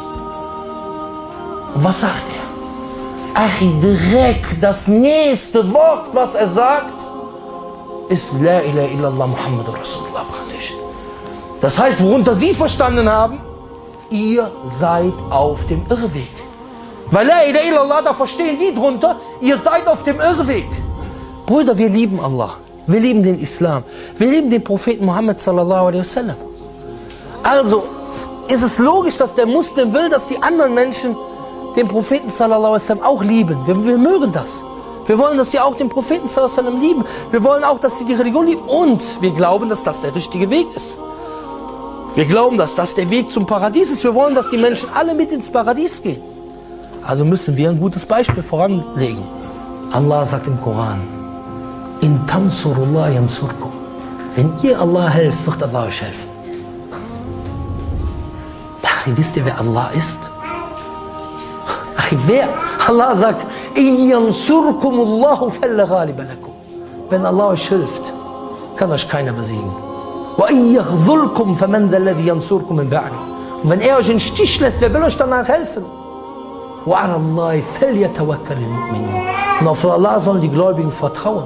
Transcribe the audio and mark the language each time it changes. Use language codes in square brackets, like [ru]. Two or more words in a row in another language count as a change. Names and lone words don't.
[de] Und was sagt er? Achi, direkt das nächste Wort, was er sagt, ist [ar] لا إله إلا الله محمد رسول الله [de] praktisch. Das heißt, worunter sie verstanden haben, ihr seid auf dem Irrweg. Weil [ar] لا إله إلا الله, [de] da verstehen die drunter, ihr seid auf dem Irrweg. Brüder, wir lieben Allah. Wir lieben den Islam. Wir lieben den Propheten Muhammad [ar] صلى الله عليه وسلم. [de] Also ist es logisch, dass der Muslim will, dass die anderen Menschen den Propheten [ar] صلى الله عليه وسلم [de] auch lieben. Wir mögen das. Wir wollen, dass sie auch den Propheten [ar] صلى الله عليه وسلم [de] lieben. Wir wollen auch, dass sie die Religion lieben. Und wir glauben, dass das der richtige Weg ist. Wir glauben, dass das der Weg zum Paradies ist. Wir wollen, dass die Menschen alle mit ins Paradies gehen. Also müssen wir ein gutes Beispiel voranlegen. Allah sagt im Koran, [ar] إن تنصروا الله ينصركم. [de] Wenn ihr Allah helft, wird Allah euch helfen. Wisst ihr, wer Allah ist? Allah sagt, [ar] إن ينصركم الله فلا غالب لكم. [de] Wenn Allah euch hilft, kann euch keiner besiegen. Und wenn er euch in den Stich lässt, wer will euch danach helfen? Und auf Allah sollen die Gläubigen vertrauen.